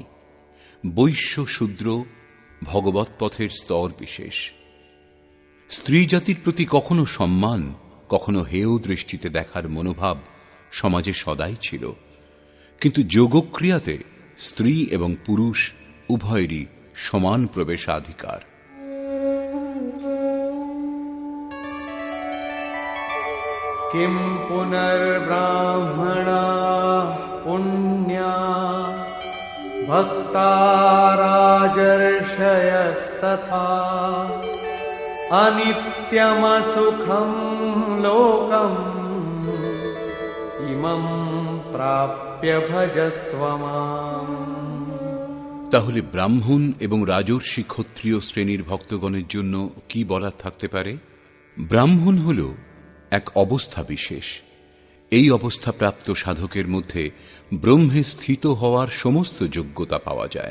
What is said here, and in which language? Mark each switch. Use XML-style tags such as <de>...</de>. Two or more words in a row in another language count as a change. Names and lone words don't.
<bn>বৈশ্য শূদ্র ভগবৎ পথের স্তর বিশেষ। স্ত্রী জাতির প্রতি কখনো সম্মান, কখনো হেয় দৃষ্টিতে দেখার মনোভাব সমাজে সদাই ছিল, কিন্তু যোগক্রিয়াতে স্ত্রী এবং পুরুষ উভয়েরই সমান প্রবেশাধিকার।</bn> <sa>किं पुनर्ब्राह्मणाः पुण्या भक्ता राजर्षयस्तथा अनित्यमसुखं लोकम् इमं प्राप्य भजस्व माम्।</sa> <bn>তাহলে ব্রাহ্মণ এবং রাজর্ষি ক্ষত্রিয় শ্রেণীর ভক্তগণের জন্য কি বলার থাকতে পারে? ব্রাহ্মণ হল এক অবস্থা বিশেষ। এই অবস্থাপ্রাপ্ত সাধকের মধ্যে ব্রহ্মে স্থিত হওয়ার সমস্ত যোগ্যতা পাওয়া যায়।</bn>